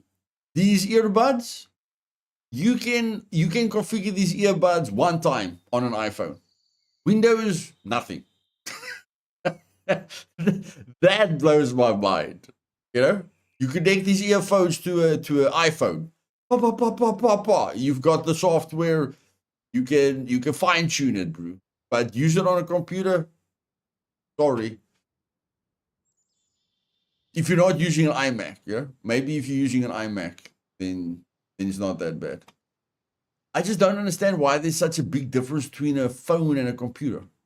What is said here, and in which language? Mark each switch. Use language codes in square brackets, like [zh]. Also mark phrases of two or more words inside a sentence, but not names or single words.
[en] These earbuds, you can configure these earbuds one time on an iPhone. Windows, nothing. That blows my mind. You know, you connect these earphones to an iPhone. Pa, pa, pa, pa, pa, pa. You've got the software. You can fine tune it, bro. But use it on a computer. Sorry. If you're not using an iMac, yeah. Maybe if you're using an iMac, then it's not that bad. I just don't understand why there's such a big difference between a phone and a computer.